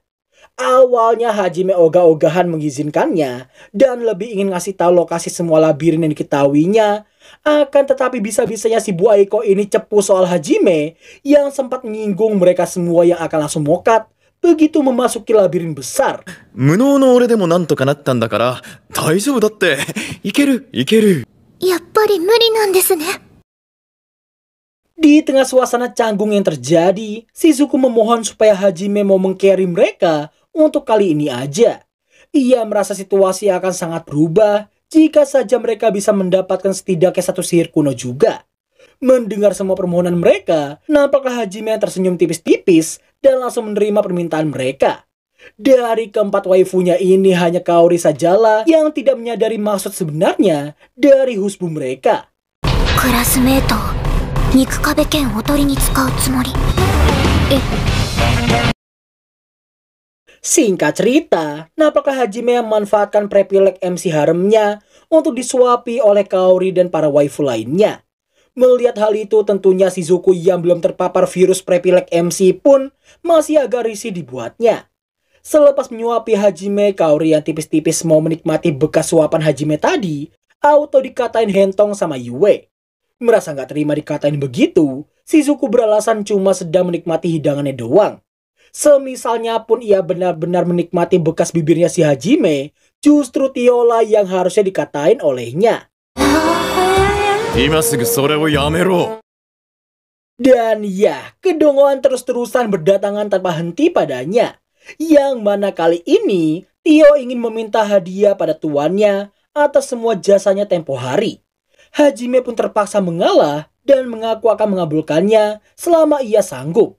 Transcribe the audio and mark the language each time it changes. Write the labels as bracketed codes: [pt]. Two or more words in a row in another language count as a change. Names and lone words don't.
[id] Awalnya Hajime ogah-ogahan mengizinkannya dan lebih ingin ngasih tahu lokasi semua labirin yang diketahuinya. Akan tetapi bisa-bisanya si Bu Aiko ini cepu soal Hajime yang sempat menyinggung mereka semua yang akan langsung mokat begitu memasuki labirin besar. [ja] 無能の俺でもなんとかなったんだから大丈夫だって。いけるいける。やっぱり無理なんですね。 [id] Di tengah suasana canggung yang terjadi, Shizuku memohon supaya Hajime mau meng-carry mereka untuk kali ini aja. Ia merasa situasi akan sangat berubah jika saja mereka bisa mendapatkan setidaknya satu sihir kuno juga. Mendengar semua permohonan mereka, nampaklah Hajime yang tersenyum tipis-tipis dan langsung menerima permintaan mereka. Dari keempat waifunya ini hanya Kaori sajalah yang tidak menyadari maksud sebenarnya dari husbu mereka. [ja] クラスメートを肉壁兼おとりに使うつもり。 [id] Singkat cerita, nampaklah Hajime yang memanfaatkan [en] privilege MC [id] haremnya untuk disuapi oleh Kaori dan para waifu lainnya. Melihat hal itu, tentunya Shizuku yang belum terpapar virus [en] privilege MC [id] pun masih agak risih dibuatnya. Selepas menyuapi Hajime, Kaori yang tipis-tipis mau menikmati bekas suapan Hajime tadi, auto dikatain hentong sama Yue. Merasa nggak terima dikatain begitu, Shizuku beralasan cuma sedang menikmati hidangannya doang. Semisalnya pun ia benar-benar menikmati bekas bibirnya si Hajime, justru Tiola yang harusnya dikatain olehnya. [ja] 今すぐそれをやめろ。 [id] Dan ya, kedongoan terus-terusan berdatangan tanpa henti padanya. Yang mana kali ini, Tio ingin meminta hadiah pada tuannya atas semua jasanya tempo hari. Hajime pun terpaksa mengalah dan mengaku akan mengabulkannya selama ia sanggup.